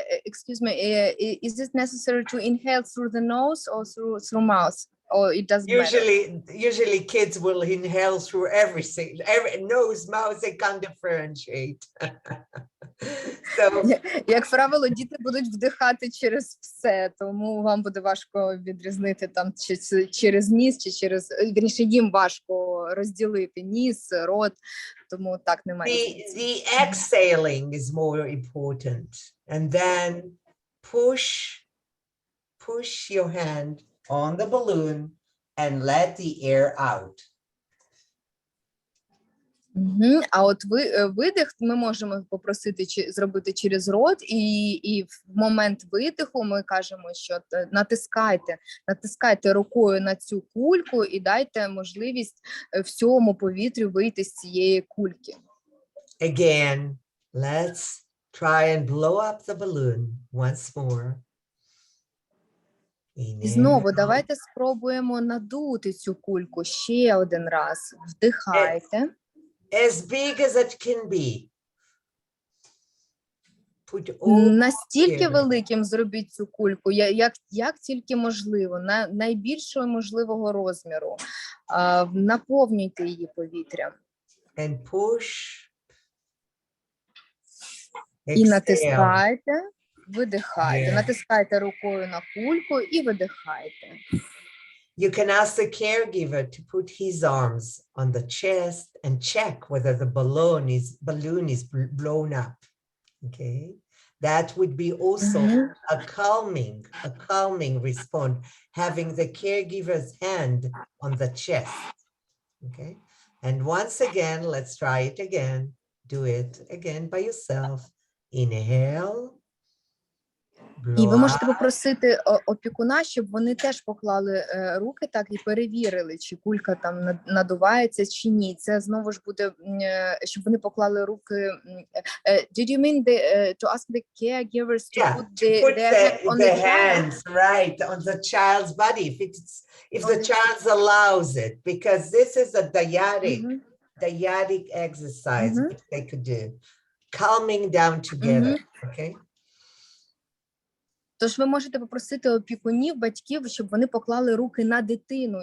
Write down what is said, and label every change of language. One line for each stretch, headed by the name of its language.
English: Excuse me, is it necessary to inhale through the nose or through mouth? Or it doesn't matter? usually kids will inhale through everything, every nose, mouth, they can't differentiate. So,
Ukrainian: Як правило, діти будуть вдихати через все, тому вам буде важко відрізнити там чи через ніс, чи через, вірніше, їм важко розділити ніс, рот, тому так немає.
English: the exhaling is more important. And then push your hand on the balloon and let the air out.
Ukrainian: А от видих ми можемо попросити зробити через рот, і в момент видиху ми кажемо, що натискайте рукою на цю кульку і дайте можливість всьому повітрю вийти з цієї кульки.
English: Again, let's try and blow up the balloon once more.
Ukrainian: І знову давайте спробуємо надути цю кульку ще один раз. Вдихайте.
English: As big as it can be.
Ukrainian: Настільки великим зробіть цю кульку, як тільки можливо, найбільшого можливого розміру. Наповнюйте її повітрям.
English: And push.
Ukrainian: І натискайте, видихайте. Натискайте рукою на кульку і видихайте.
English: You can ask the caregiver to put his arms on the chest and check whether the balloon is blown up. Okay, that would be also a calming response, having the caregiver's hand on the chest. Okay, and once again, let's try it again. Do it again by yourself. Inhale.
Ukrainian: І ви можете попросити опікуна, щоб вони теж поклали руки так і перевірили, чи кулька там надувається, чи ні. Це знову ж буде, щоб вони поклали руки.
English: Did you mean to ask the caregivers to put the hands right on the child's body if the child allows it, because this is a dyadic exercise which they could do, calming down together. Okay.
Ukrainian: Тож ви можете попросити опікунів, батьків, щоб вони поклали руки на дитину.